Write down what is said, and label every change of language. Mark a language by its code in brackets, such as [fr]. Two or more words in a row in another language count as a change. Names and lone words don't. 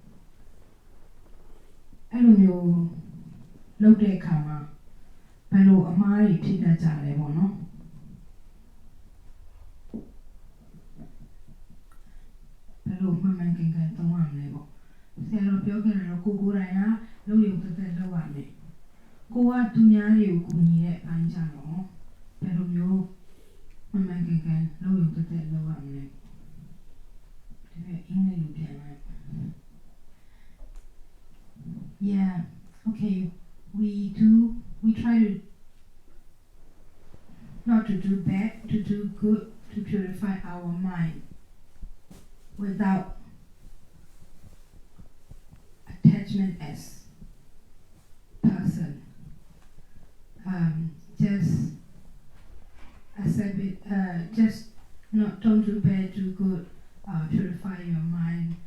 [my] အဲ့လိုမျိုးလုပ်တဲ့အခါမှာဘယ်လိုအမှားတွေဖြစ်တတ်ကြလဲပေါ့နော်ဘယ်လိုမှန်မှန်ကန်ကန်သုံးရမလဲပေါ့ဆရာတော်ပြောခဲ့တယ်တော့ကိုယ်တိုင်ကလုပ်ရုံသက်သက်လုပ်ရမယ်ကိုကသူများတွေကိုကူညီတဲ့အပိုင်းကြတော့ဘယ်လိုမျိုးမှန်မှန်ကန်ကန်လုပ်ရုံသက်သက်လုပ်ရမလဲဒီအင်္ဂလိပ်လိုပြန်လိုက် [en] Yeah okay we try to not to do bad to do good to purify our mind without attachment as person just accept it just not don't do bad do good purify your mind